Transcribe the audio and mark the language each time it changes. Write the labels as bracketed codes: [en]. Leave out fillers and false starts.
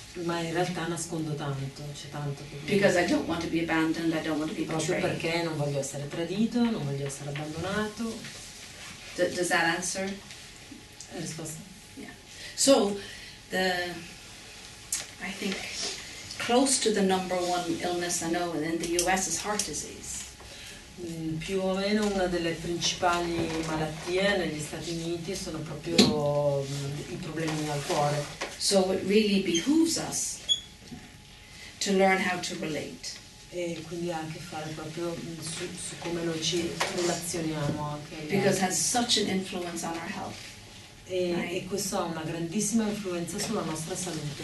[it] ma in realtà nascondo tanto, c'è tanto che [en] because I don't want to be abandoned, I don't want to be [it] proprio [en] betrayed. [it] perché non voglio essere tradito, non voglio essere abbandonato. [en] Does that answer? [it] La risposta? [en] So I think close to the number one illness I know in the US is heart disease. [it] Più o meno una delle principali malattie negli Stati Uniti sono proprio i problemi al cuore. [en] So it really behooves us to learn how to relate. [it] E quindi ha a che fare proprio su come noi ci relazioniamo anche agli [en] Because it [it] altri. [en] has such an influence on our health [it] E questo ha una grandissima influenza sulla nostra salute